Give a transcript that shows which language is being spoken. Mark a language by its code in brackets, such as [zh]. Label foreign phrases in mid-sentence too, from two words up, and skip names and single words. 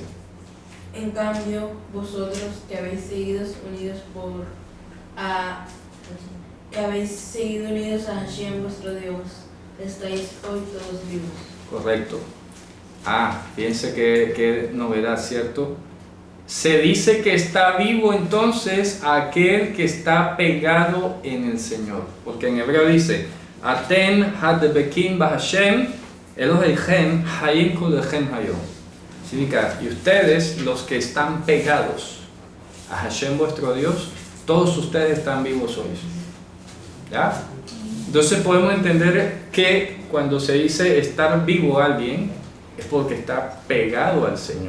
[es] En cambio, vosotros que habéis seguido unidos a Hashem vuestro Dios, estáis hoy todos vivos. Correcto. Fíjense qué novedad, ¿cierto? Se dice que está vivo entonces aquel que está pegado en el Señor. Porque en hebreo dice, [he] אתם הדבקים בהשם אלהיכם חיים כלכם היום. [es] Significa, y ustedes, los que están pegados a Hashem vuestro Dios, todos ustedes están vivos hoy. ¿Ya? Entonces podemos entender que cuando se dice estar vivo alguien, es porque está pegado al Señor.